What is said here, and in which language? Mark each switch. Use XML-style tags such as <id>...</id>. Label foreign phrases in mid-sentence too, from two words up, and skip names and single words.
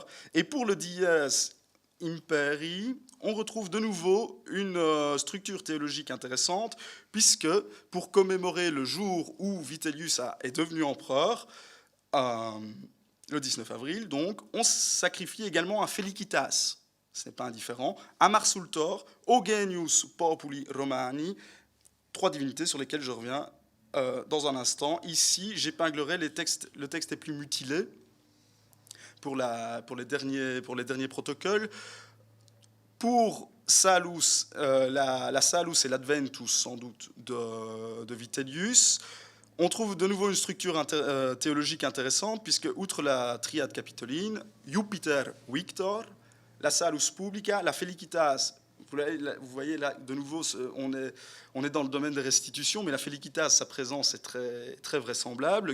<fr>Et pour le</fr> <la>Dies Imperii,</la> <fr>on retrouve de nouveau une structure théologique intéressante, puisque pour commémorer le jour où Vitellius est devenu empereur, le 19 avril, donc, on sacrifie également à Felicitas, ce n'est pas indifférent, à Mars Ultor, au Genius Populi Romani, 3 divinités sur lesquelles je reviens dans un instant. Ici, j'épinglerai le texte est plus mutilé pour les derniers protocoles. Pour Salus, la Salus et l'Adventus, sans doute, de Vitellius, on trouve de nouveau une structure théologique intéressante, puisque, outre la triade capitoline, Jupiter Victor, la Salus Publica, la Felicitas. Vous voyez là, de nouveau, on est dans le domaine des restitutions, mais la Felicitas, sa présence est très, très vraisemblable.</fr>